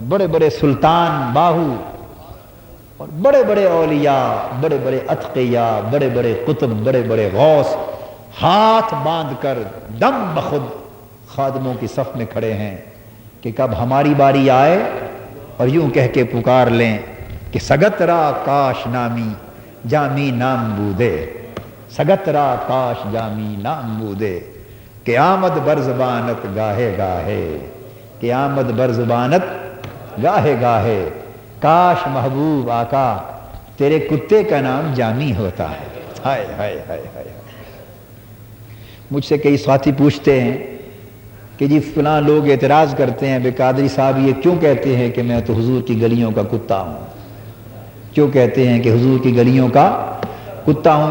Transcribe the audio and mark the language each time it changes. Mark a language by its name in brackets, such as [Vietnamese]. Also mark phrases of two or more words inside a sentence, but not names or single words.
[Urdu] بڑے بڑے سلطان باہو، اور بڑے بڑے اولیاء، بڑے بڑے اتقیاء، بڑے بڑے قطب، بڑے بڑے غوث ہاتھ باندھ کر دم بخود خادموں کی صف میں کھڑے ہیں کہ کب ہماری باری آئے، اور یوں کہہ کے پکار لیں کہ [Persian] سگت را کاش نامی جامی نام بودے، سگت را کاش جامی نام بودے، قیامت بر زبانت گاہے گاہے، قیامت بر زبانت گاہے گاہے، [Urdu] کاش محبوب آقا تیرے کتے کا نام جامی ہوتا ہے۔ ہائے ہائے ہائے ہائے۔ مجھ سے کئی ساتھی پوچھتے ہیں کہ جی فلاں لوگ اعتراض کرتے ہیں، بے قادری صاحب یہ کیوں کہتے ہیں کہ میں تو حضور کی گلیوں کا کتا ہوں، کیوں کہتے ہیں کہ حضور کی گلیوں کا کتا ہوں؟